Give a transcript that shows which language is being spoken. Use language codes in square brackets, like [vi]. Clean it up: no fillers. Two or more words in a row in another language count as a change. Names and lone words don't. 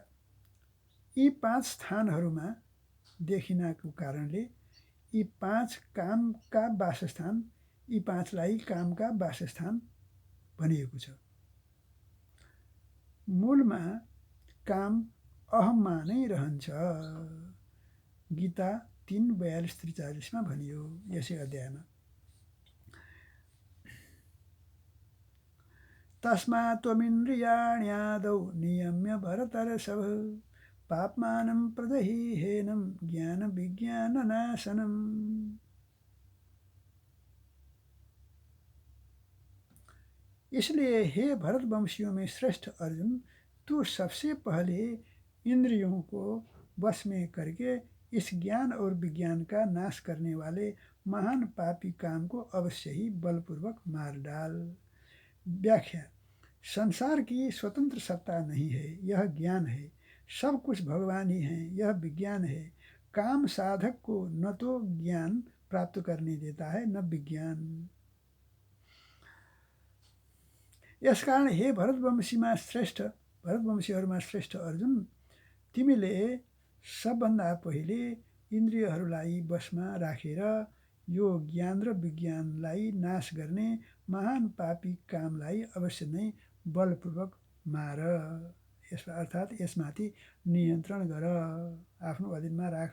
[ne] यी 5 स्थानहरूमा देखिनको कारणले यी 5 कामका वासस्थान, यी 5लाई कामका वासस्थान भनिएको छ। मूलमा काम अहममा नै रहन्छ, गीता 3:42-43मा भनियो यसै अध्यायमा। [sa] तस्मात् त्वमिन्द्रियाण्यादौ नियम्य भरतर्षभ पाप्मानं प्रजहिहेनं ज्ञानविज्ञाननाशनम्। [hi] इसलिए हे भरतवंशियों में श्रेष्ठ अर्जुन, तू सबसे पहले इंद्रियों को वश में करके इस ज्ञान और विज्ञान का नाश करने वाले महान पापी काम को अवश्य ही बलपूर्वक मार डाल। व्याख्या: संसार की स्वतंत्र सत्ता नहीं है, यह ज्ञान है। सब कुछ भगवान ही है, यह विज्ञान है। काम साधक को न तो ज्ञान प्राप्त करने देता है, न विज्ञान। [ne] यस कारण हे भरतवंशीहरूमा श्रेष्ठ अर्जुन, तिमीले सबभन्दा पहिले इन्द्रियहरूलाई वशमा राखेर यो ज्ञान र विज्ञानलाई नाश गर्ने महान पापी कामलाई अवश्य नै बलपूर्वक मार, अर्थात् यसमाथि नियन्त्रण गर, आफ्नो अधीनमा राख।